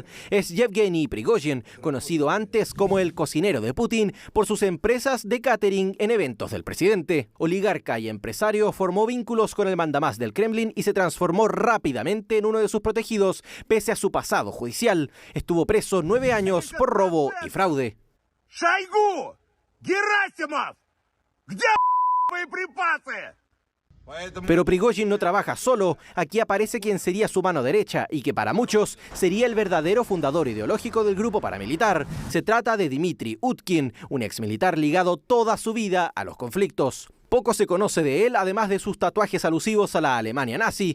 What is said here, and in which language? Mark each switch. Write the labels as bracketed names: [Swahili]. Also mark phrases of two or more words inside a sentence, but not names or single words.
[Spanish] Es Yevgeny Prigozhin, conocido antes como el cocinero de Putin por sus empresas de catering en eventos del presidente. Oligarca y empresario, formó vínculos con el mandamás del Kremlin y se transformó rápidamente en uno de sus protegidos, pese a su pasado judicial. Estuvo preso 9 años por robo y fraude. [Russian] Шойгу! Герасимов! Где боеприпасы? [Spanish] Pero Prigozhin no trabaja solo. Aquí aparece quien sería su mano derecha y que para muchos sería el verdadero fundador ideológico del grupo paramilitar. Se trata de Dmitry Utkin, un exmilitar ligado toda su vida a los conflictos. Poco se conoce de él, además de sus tatuajes alusivos a la Alemania nazi.